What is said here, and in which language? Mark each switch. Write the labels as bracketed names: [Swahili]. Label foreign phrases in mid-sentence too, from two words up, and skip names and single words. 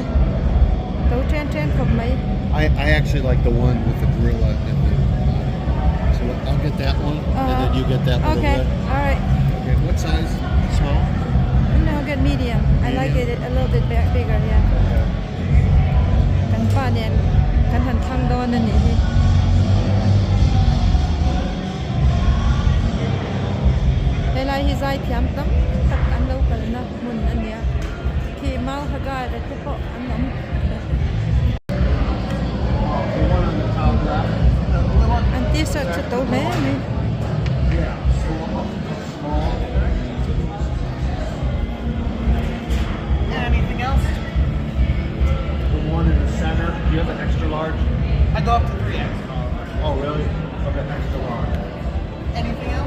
[English] Go change from me. I actually like the one with the gorilla and the. So I'll get that one, and then you get that one. Okay. Over there. All right. Okay. What size? Small. No, get medium. I like it a little bit bigger. Yeah. Okay. [Mizo] nen kan han thang don ani hi helai hi zai thiam tam tak an lo kal na mun ania khi mau haga da te po anam anti sa chuto le ni [English] Anything else? The one in the center. Do you have an extra large? I go up to 3X. Oh, really? Okay, extra large. Anything else?